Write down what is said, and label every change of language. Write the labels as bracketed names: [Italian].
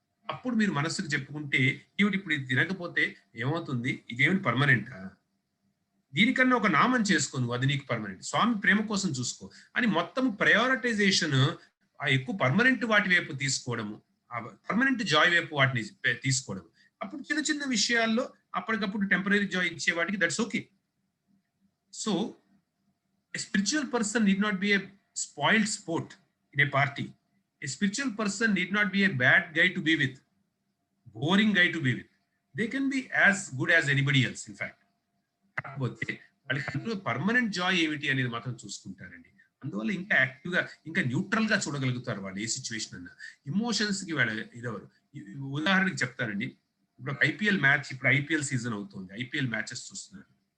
[Telugu] అప్పుడు మీరు మనస్సుకు చెప్పుకుంటే, ఇప్పుడు ఇది తినకపోతే ఏమవుతుంది, ఇదేమి పర్మనెంటా, దీనికన్నా ఒక నామం చేసుకోను, అది నీకు పర్మనెంట్, స్వామి ప్రేమ కోసం చూసుకో అని మొత్తం ప్రయారిటైజేషన్ ఆ ఎక్కువ పర్మనెంట్ వాటి వైపు తీసుకోవడము, ఆ పర్మనెంట్ జాయ్ వైపు వాటిని తీసుకోవడం. అప్పుడు చిన్న చిన్న విషయాల్లో అప్పటికప్పుడు టెంపరీ జాయ్ ఇచ్చే వాటికి [English] That's okay. So a spiritual person need not be a spoiled sport in a party. A spiritual person need not be a bad guy to be with, boring guy to be with. They can be as good as anybody else, in fact. [Telugu] కాకపోతే వాళ్ళకి అందులో permanent Joy ఏమిటి అనేది మాత్రం చూసుకుంటారండి. అందువల్ల ఇంకా active గా, ఇంకా న్యూట్రల్ గా చూడగలుగుతారు వాళ్ళు ఏ సిచ్యువేషన్ అన్నా. ఇమోషన్స్ కి వాళ్ళ ఇదవరు. ఉదాహరణకి చెప్తారండి, ఇప్పుడు ఐపీఎల్ మ్యాచ్, ఇప్పుడు ఐపీఎల్ సీజన్ అవుతుంది, ఐపీఎల్ మ్యాచెస్ చూస్తున్నారు.